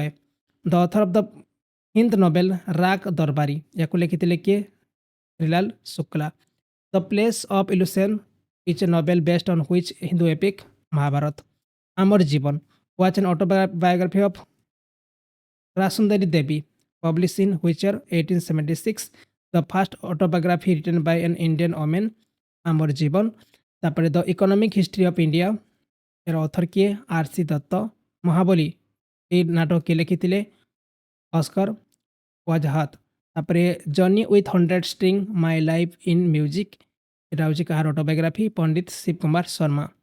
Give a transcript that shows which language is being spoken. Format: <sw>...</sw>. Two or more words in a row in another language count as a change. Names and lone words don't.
<en>The author of the Hindi novel Raag Darbari</en> <or>ୟାକୁ ଲେଖିଥିଲେ କିଏ</or> <en>ଶ୍ରୀଲାଲ ଶୁକ୍ଲା। The Place of Illusion is a novel based on which Hindu epic Mahabharata. ଆମର ଜୀବନ which an autobiography of Rassundari Devi published in which year 1876. The first autobiography written by an Indian woman ଆମର ଜୀବନ।</en> <or>ତାପରେ ଦ ଇକୋନୋମିକ୍ ହିଷ୍ଟ୍ରି ଅଫ୍ ଇଣ୍ଡିଆ ଏର ଅଥର କିଏ ଆର୍ ସି ଦତ୍ତ। ମହାବଳୀ ଏଇ ନାଟକ କିଏ ଲେଖିଥିଲେ ଅସ୍କର ୱାଜହାତ। ତାପରେ ଜର୍ନି ୱିଥ୍ 100 ଷ୍ଟ୍ରିଙ୍ଗ ମାଇ ଲାଇଫ୍ ଇନ୍ ମ୍ୟୁଜିକ୍ ଏଟା ହେଉଛି କାହାର ଅଟୋବାୟୋଗ୍ରାଫି ପଣ୍ଡିତ ଶିବ କୁମାର ଶର୍ମା।</or>